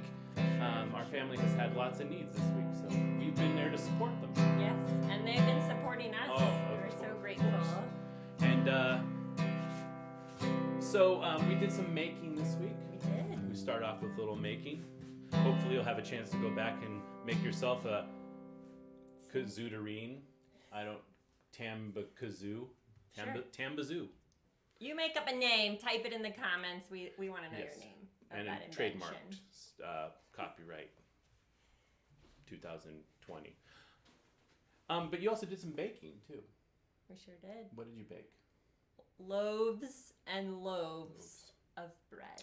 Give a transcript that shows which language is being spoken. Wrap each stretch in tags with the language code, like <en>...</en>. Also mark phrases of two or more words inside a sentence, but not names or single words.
<en>Our family has had lots of needs this week, so we've been there to support them. Yes, and they've been supporting us. We're so grateful. And so we did some making this week. We did. We start off with a little making. Hopefully you'll have a chance to go back and make yourself a kazooterine. Tambakazoo. Tambazoo. You make up a name, type it in the comments. We want to know your name. And that a trademarked, copyright 2020. But you also did some baking too. We sure did. What did you bake? Loaves and loaves of bread.</en>